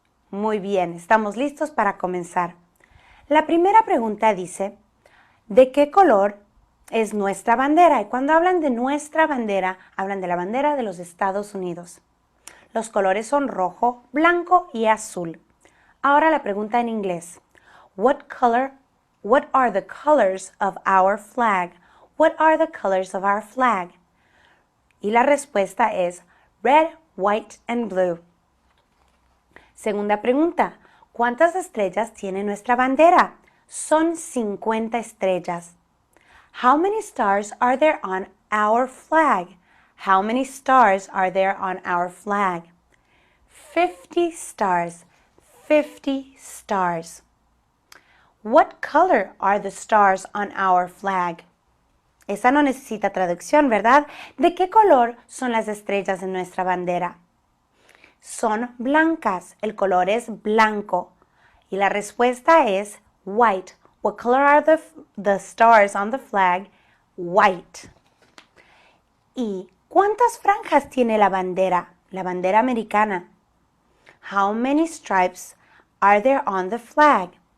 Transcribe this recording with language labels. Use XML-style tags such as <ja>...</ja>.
<es>Muy bien, estamos listos para comenzar. La primera pregunta dice, ¿de qué color es nuestra bandera? Y cuando hablan de nuestra bandera, hablan de la bandera de los Estados Unidos. Los colores son rojo, blanco y azul. Ahora la pregunta en inglés.</es> <en>What are the colors of our flag? What are the colors of our flag?</en> <es>Y la respuesta es</es> <en>red, white and blue.</en> <es>Segunda pregunta. ¿Cuántas estrellas tiene nuestra bandera? Son 50 estrellas.</es> <en>How many stars are there on our flag? How many stars are there on our flag? 50 stars. 50 stars. What color are the stars on our flag?</en> <es>Esa no necesita traducción, ¿verdad? ¿De qué color son las estrellas de nuestra bandera? Son blancas. El color es blanco. Y la respuesta es white.</es> <en>What color are the stars on the flag? White.</en> <es>¿Y cuántas franjas tiene la bandera americana?</es> <en>How many stripes are there on the flag?</en>